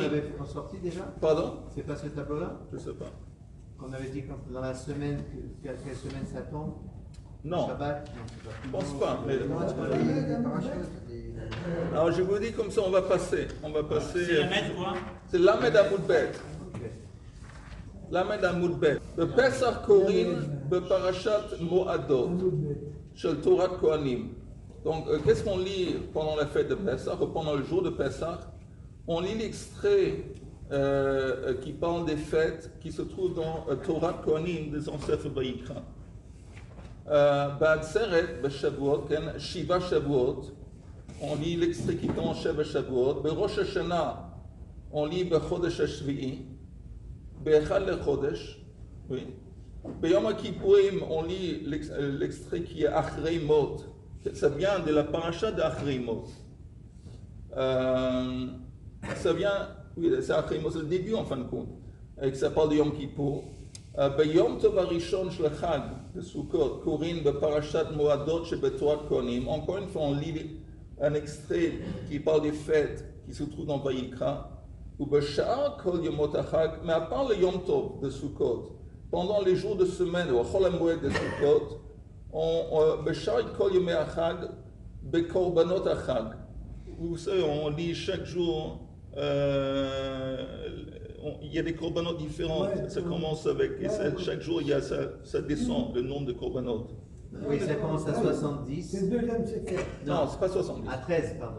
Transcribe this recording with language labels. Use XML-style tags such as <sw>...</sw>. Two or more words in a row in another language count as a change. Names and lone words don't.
<fr>avait sorti déjà? Pardon? C'est pas ce tableau-là? Je ne sais pas. Qu'on avait dit dans la semaine, quelle semaine ça tombe? Non, Shabbat? je ne pense pas. Mais... Des parachutes, Alors je vous dis comme ça, on va passer. On va passer. C'est la mettre quoi? C'est</fr> <he>למד עמוד ב.</he> <fr>Ok.</fr> <he>למד עמוד ב. בפסח קוראים בפרשת מועדות של תורת כהנים.</he> <fr>Donc, qu'est-ce qu'on lit pendant la fête de Pessah, ou pendant le jour de Pessah? On lit l'extrait qui parle des fêtes qui se trouve dans Torah Kohanim des ancêtres Vayikra.</fr> <he>בעצרת בשבועות, כן, 7 שבועות,</he> <fr>on lit l'extrait qui tombe</fr> <he>7 שבועות, בראש השנה,</he> <fr>on lit</fr> <he>בחודש השביעי, באחד לחודש,</he> <fr>oui.</fr> <he>ביום הכיפורים,</he> <fr>on lit l'extrait qui est אחרי מות, ça vient de la paracha d'Achrei Mot. Ça vient, oui, c'est Achrei Mot, c'est le début en fin de compte, et que ça parle de Yom Kippour.</fr> <he>ביום טוב הראשון של החג בסוכות קוראים בפרשת מועדות שבתורת כהנים.</he> <fr>Encore une fois, on lit un extrait qui parle des fêtes qui se trouvent dans Vayikra.</fr> <he>ובשאר כל ימות החג,</he> <fr>mais à part le</fr> <he>יום טוב</he> <fr>de Sukkot, pendant les jours de semaine, ou</fr> <he>חול המועד</he> <fr>de Sukkot,</fr> <he>בשאר כל ימי החג בקורבנות החג.</he> <fr>Vous savez, on lit chaque jour, il y a des korbanot différents. Ça commence avec, et chaque jour, il y a ça descend, le nombre de korbanot. Oui, ça commence à 70. C'est le deuxième Sefer. Non, c'est pas 70. À 13, pardon.</fr>